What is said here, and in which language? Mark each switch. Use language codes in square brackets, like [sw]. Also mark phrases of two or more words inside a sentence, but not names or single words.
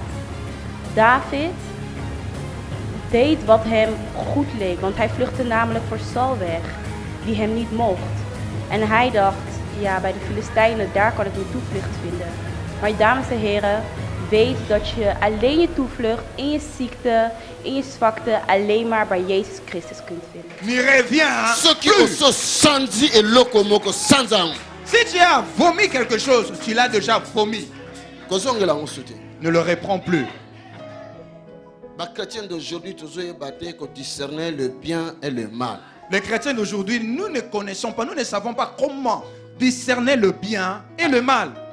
[nl] David deed wat hem goed leek, want hij vluchtte namelijk voor Saul weg, die hem niet mocht. En hij dacht, ja, bij de Filistijnen, daar kan ik mijn toevlucht vinden. Maar dames en heren, weet dat je alleen je toevlucht in je ziekte, in je zwakte, alleen maar bij Jezus Christus kunt vinden. [fr] Si tu as vomi quelque chose, tu l'as déjà vomi. Ne le reprends plus. Les chrétiens d'aujourd'hui, nous ne connaissons pas, nous ne savons pas comment discerner le bien et le mal.